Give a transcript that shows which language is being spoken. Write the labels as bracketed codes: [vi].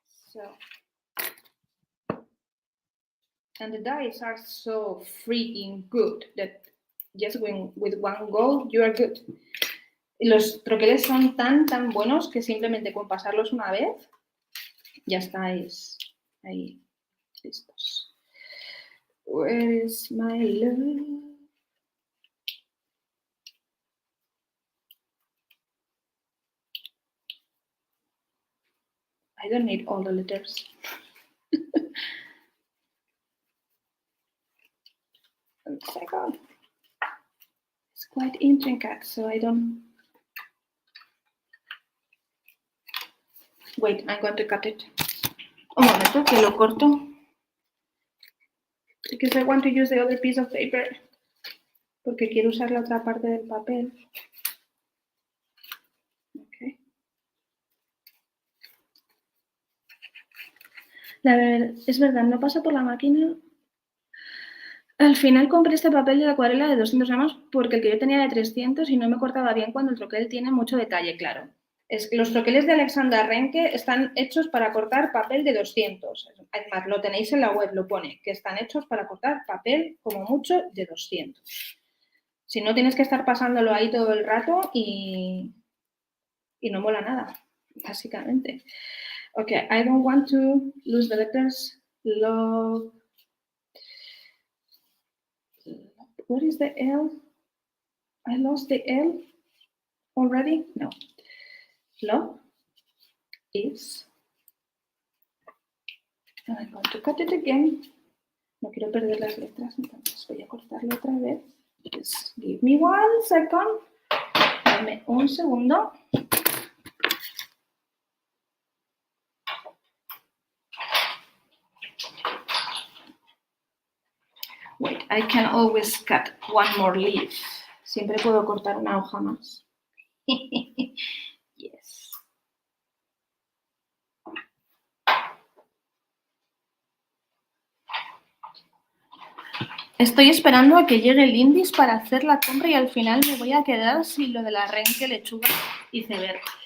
[en] So, and the dies are so freaking good that just with one go you are good. [es] Y los troqueles son tan buenos que simplemente con pasarlos una vez ya estáis ahí listos. [en] Where is my love? I don't need all the letters. One second. It's quite intricate, so I don't... Wait, I'm going to cut it. [es] Un momento, que lo corto. [en] Because I want to use the other piece of paper. [es] Porque quiero usar la otra parte del papel. [en] Okay. [es] Es verdad, no pasa por la máquina. Al final compré este papel de acuarela de 200 gramos porque el que yo tenía de 300 y no me cortaba bien cuando el troquel tiene mucho detalle, claro. Los troqueles de Alexandra Renke están hechos para cortar papel de 200. Además, lo tenéis en la web, lo pone, que están hechos para cortar papel como mucho de 200. Si no, tienes que estar pasándolo ahí todo el rato y no mola nada, básicamente. [en] Okay, I don't want to lose the letters. Love. What is the L? I lost the L already? No. Love is, and I'm going to cut it again. [es] No quiero perder las letras, entonces voy a cortarlo otra vez. [en] Just give me 1 second. [es] Dame un segundo. [en] Wait, I can always cut one more leaf. [es] Siempre puedo cortar una hoja más. [en] Yes. [es] Estoy esperando a que llegue el índice para hacer la compra y al final me voy a quedar sin lo de la Renke, lechuga y ceber.